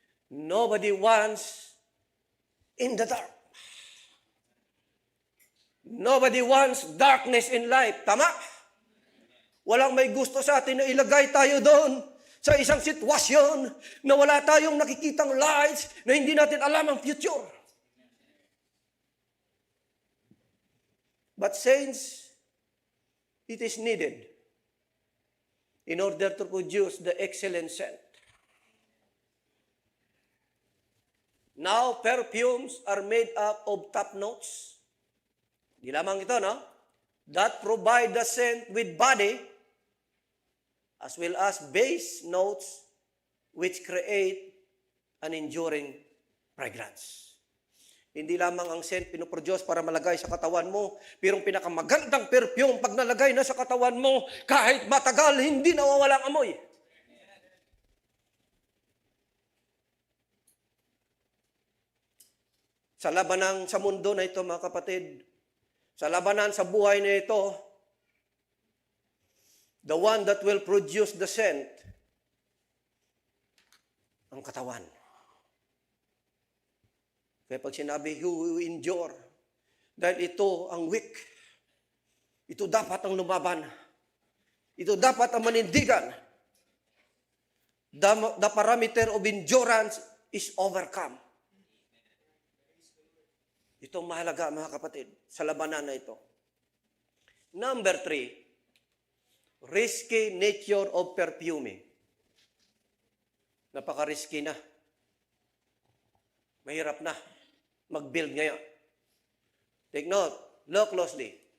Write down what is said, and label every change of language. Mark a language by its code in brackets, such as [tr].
[en] Nobody wants in the dark. Nobody wants darkness in life. [tl] Tama? Walang may gusto sa atin na ilagay tayo doon sa isang sitwasyon na wala tayong nakikitang lights na hindi natin alam ang future. [en] But saints, it is needed in order to produce the excellent scent. Now, perfumes are made up of top notes. [tl] Di lamang ito, no? [en] That provide the scent with body as well as base notes which create an enduring fragrance. [tl] Hindi lamang ang scent pinoproduce para malagay sa katawan mo, pero ang pinakamagandang perfume pag nalagay na sa katawan mo, kahit matagal, hindi nawawalang amoy. Sa labanan sa mundo na ito, mga kapatid, sa labanan sa buhay na ito, [en] the one that will produce the scent, [tl] ang katawan. Kaya pag sinabi, [en] who will endure, [tl] dahil ito ang weak, ito dapat ang lumaban, ito dapat ang manindigan. [en] The parameter of endurance is overcome. [tl] Ito ang mahalaga, mga kapatid, sa labanan na ito. [en] Number 3, risky nature of perfuming. [tl] Napaka-risky na. Mahirap na mag-build ngayon. [en] Take note, look closely.